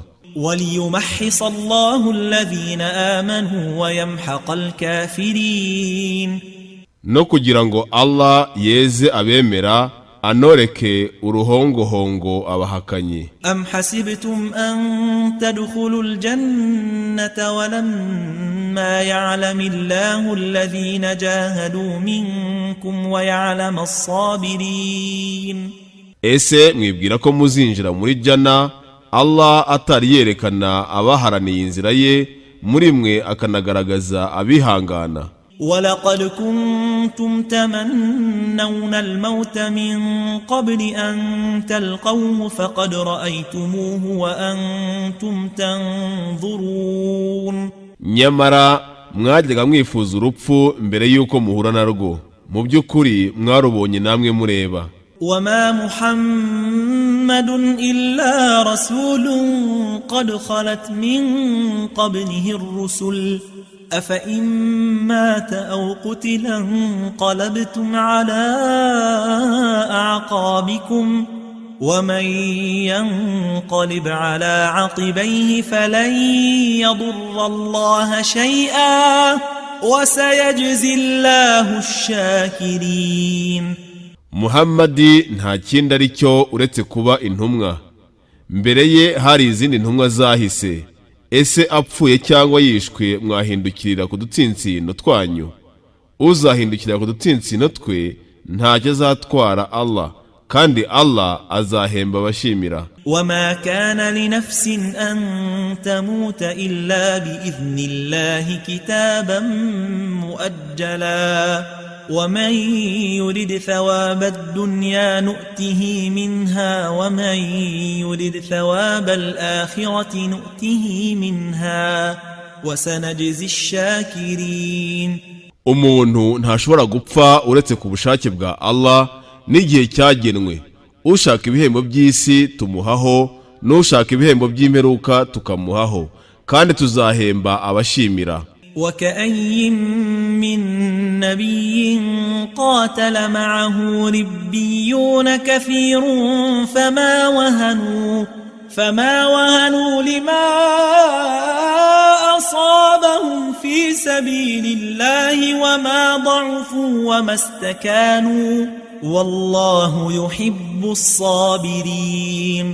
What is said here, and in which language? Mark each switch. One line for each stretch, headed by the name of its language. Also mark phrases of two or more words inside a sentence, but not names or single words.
Arabic: وَلِيُمَحِّصَ اللَّهُ الَّذِينَ آمَنُوا وَيَمْحَقَ الْكَافِرِينَ.
Kinyarwanda: No kugira ngo Allah yeze abemera anoreke uruhongohongo abahakanyi.
Arabic: أَمْ حَسِبْتُمْ أَن تَدْخُلُوا الْجَنَّةَ وَلَمَّا يَعْلَمِ اللَّهُ الَّذِينَ جَاهَدُوا مِنكُمْ وَيَعْلَمَ الصَّابِرِينَ.
Kinyarwanda: Ese mwibwira ko muzinjira muri jana Allah atari yerekana abaharaniye inzira ye muri mwe akanagaragaza abihangana.
Arabic: وَلَقَدْ كُنْتُمْ تَمَنَّوْنَ الْمَوْتَ مِنْ قَبْلِ أَنْ تَلْقَوْهُ فَقَدْ رَأَيْتُمُوهُ وَأَنْتُمْ تَنْظُرُونَ.
Kinyarwanda: Nyamara mwajyaga mwifuza urupfu mbere yuko muhura narwo, mu by'ukuri mwarubonye namwe mureba.
Arabic: وَمَا مُحَمَّدٌ إِلَّا رَسُولٌ قَدْ خَلَتْ مِنْ قَبْلِهِ الرُّسُلُ أَفَإِنْ مَاتَ أَوْ قُتِلَ انقَلَبْتُمْ عَلَى أَعْقَابِكُمْ وَمَنْ يَنقَلِبْ عَلَى عَقِبَيْهِ فَلَنْ يَضُرَّ اللَّهَ شَيْئًا وَسَيَجْزِي اللَّهُ الشَّاكِرِينَ.
Kinyarwanda: Muhammadi nta kindi ari cyo uretse kuba intumwa. Mbere ye hari izindi ntumwa zahise. Ese apfuye cyangwa yishwe mwahindukirira ku dutsinsino twanyu? Uzahindukirira ku dutsinsino twe ntacyo azatwara Allah, kandi Allah azahemba abashimira.
Arabic: وَمَا كَانَ لِنَفْسٍ أَن تَمُوتَ إِلَّا بِإِذْنِ اللَّهِ كِتَابًا مُؤَجَّلًا وَمَنْ يُرِدْ ثَوَابَ الدُّنْيَا نُؤْتِهِ مِنْهَا وَمَنْ يُرِدْ ثَوَابَ الْآخِرَةِ نُؤْتِهِ مِنْهَا وَسَنَجْزِي الشَّاكِرِينَ.
Kinyarwanda: Umuntu ntashobora gupfa uretse ku bushake bwa Allah n'igihe cyagenwe. Ushaka ibihembo by'isi tumuhaho, n'ushaka ibihembo by'imperuka tukamuhaho, kandi tuzahemba abashimira.
Arabic: وَكَأَيٍّ مِّن نَّبِيٍّ قَاتَلَ مَعَهُ رِبِّيُّونَ كَثِيرٌ فما وهنوا لما أصابهم في سبيل الله وما ضعفوا وما استكانوا والله يحب الصابرين.